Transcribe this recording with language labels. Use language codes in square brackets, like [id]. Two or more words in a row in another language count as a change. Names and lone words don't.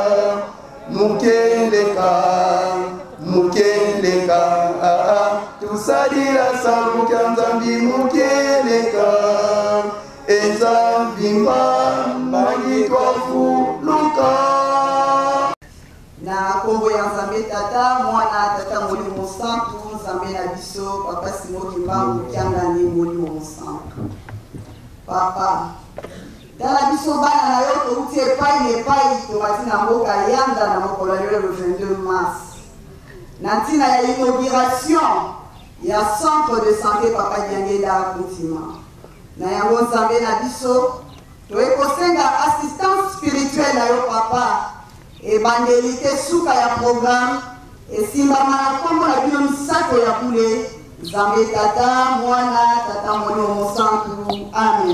[kg] tusadira salu kya Nzambi mukeleka Nzambi mbangi twavuluka. [ln] Na kombo ya Nzambe tata mwana tata molimo santu Nzambe na biso papa Simoki Mbangu kyangani molimo santu papa tala biso bana na yo touti epai tomati na mboka yanda na mokolo le 22 mars na ntina ya inauguration ya [fr] centre de santé [ln] papa Diangela Kuntima na yango Nzambe na biso toekosenga [fr] assistance spirituelle [ln] na yo papa ebandelite suka ya programme esimbama na kombo na bino misato ya bule Nzambe tata mwana tata molimo santu amen.